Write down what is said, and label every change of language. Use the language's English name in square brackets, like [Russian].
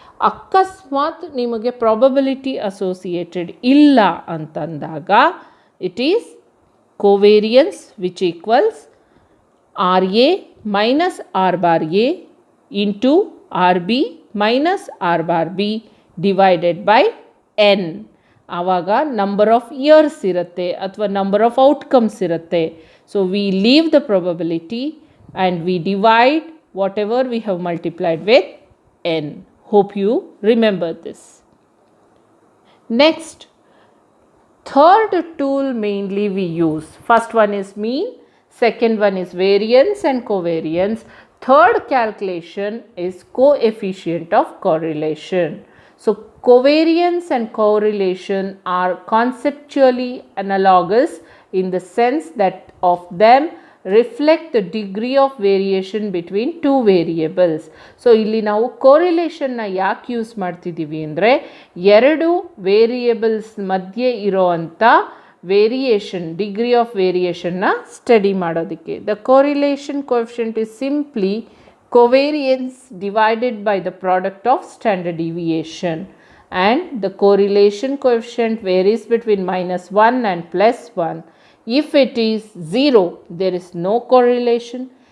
[Kannada] ಅಕಸ್ಮಾತ್ ನಿಮಗೆ probability associated ಇಲ್ಲ ಅಂತಂದಾಗ [English] It is covariance which equals R A minus R bar A into R B minus R bar B divided by N. [Kannada] ಆವಾಗ number of years ಇರುತ್ತೆ ಅಥವಾ number of outcomes ಇರುತ್ತೆ. [English] So we leave the probability and we divide whatever we have multiplied with N. Hope you remember this. Next, third tool mainly we use. First one is mean, second one is variance and covariance. Third calculation is coefficient of correlation. So covariance and correlation are conceptually analogous in the sense that of them reflect the degree of variation between two variables. [Kannada] So ಇಲ್ಲಿ ನಾವು ಕೋರಿಲೇಷನ್ನ ಯಾಕೆ use ಮಾಡ್ತಿದ್ದೀವಿ ಅಂದರೆ ಎರಡು variables ಮಧ್ಯೆ ಇರೋವಂಥ variation, degree of ವೇರಿಯೇಷನ್ನ study ಮಾಡೋದಕ್ಕೆ. [English] The correlation coefficient is simply covariance divided by the product of standard deviation, and the correlation coefficient varies between -1 and +1. If it is 0, there is no correlation.